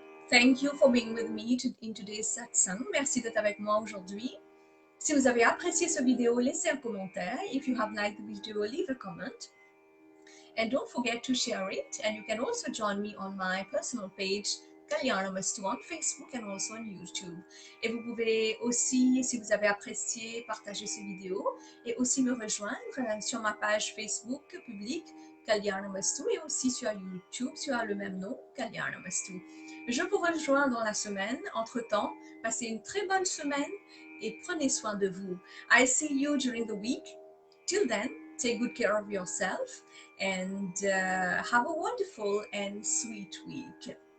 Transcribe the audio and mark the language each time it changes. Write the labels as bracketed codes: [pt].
[en] Thank you for being with me in today's satsang. [fr] Merci d'être avec moi aujourd'hui. Si vous avez apprécié cette vidéo, laissez un commentaire. [en] If you have liked the video, leave a comment. And don't forget to share it. And you can also join me on my personal page, Kalyanamastu, on Facebook and also on YouTube. [fr] Et vous pouvez aussi, si vous avez apprécié, partager cette vidéo et aussi me rejoindre sur ma page Facebook publique, Kalyanamastu, et aussi sur YouTube, sur le même nom, Kalyanamastu. Je vous rejoins dans la semaine. Entre-temps, passez une très bonne semaine et prenez soin de vous. [en] I see you during the week. Till then, take good care of yourself and have a wonderful and sweet week.